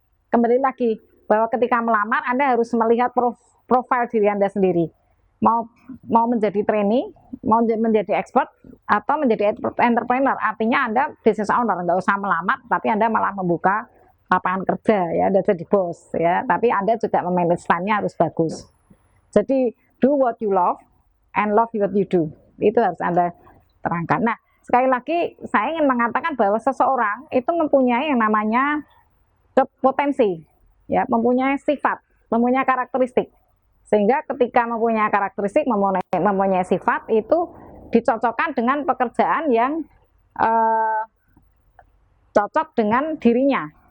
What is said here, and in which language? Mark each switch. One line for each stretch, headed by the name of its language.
Indonesian: Kembali lagi bahwa ketika melamar Anda harus melihat profil diri Anda sendiri. Mau menjadi trainee, mau menjadi expert, atau menjadi entrepreneur. Artinya Anda business owner, nggak usah melamar, tapi Anda malah membuka lapangan kerja ya, Anda jadi bos ya. Tapi Anda juga memanage time-nya harus bagus. Jadi
English: do what you love and love what you do.
Indonesian: Itu harus Anda terangkan. Nah, sekali lagi saya ingin mengatakan bahwa seseorang itu mempunyai yang namanya potensi, ya, mempunyai sifat, mempunyai karakteristik. Sehingga ketika mempunyai karakteristik, mempunyai sifat, itu dicocokkan dengan pekerjaan yang cocok dengan dirinya.